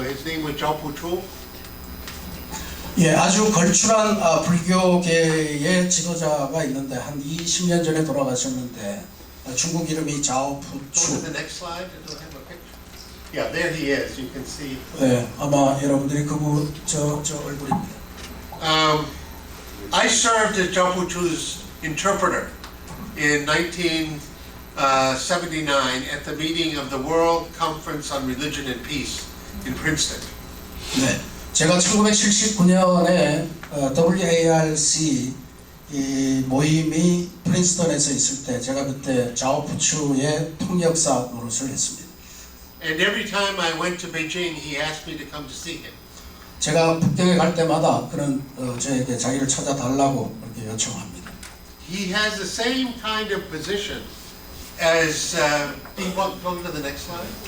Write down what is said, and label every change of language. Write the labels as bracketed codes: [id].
[en] His name was Zhao Puchu. [ko] 예, 아주 걸출한 불교계의 지도자가 있는데 한 20년 전에 돌아가셨는데 중국 이름이 자오 [en] Go to [ko] 푸추. [en] the next slide. I don't have a picture. Yeah, there he is. You can see. [ko] 네, 아마 여러분들이 그분 저 얼굴입니다. [en] I served as Zhao Puchu's interpreter in 1979 at the meeting of the World Conference on Religion and Peace in Princeton. [ko] 네, 제가 1979년에 WARC 이 모임이 프린스턴에서 있을 때 제가 그때 자오 푸추의 통역사 노릇을 했습니다. [en] And every time I went to Beijing, he asked me to come to see him. [ko] 제가 북경에 갈 때마다 그런 저에게 자기를 찾아달라고 그렇게 요청합니다. [en] He has the same kind of position as go to the next slide.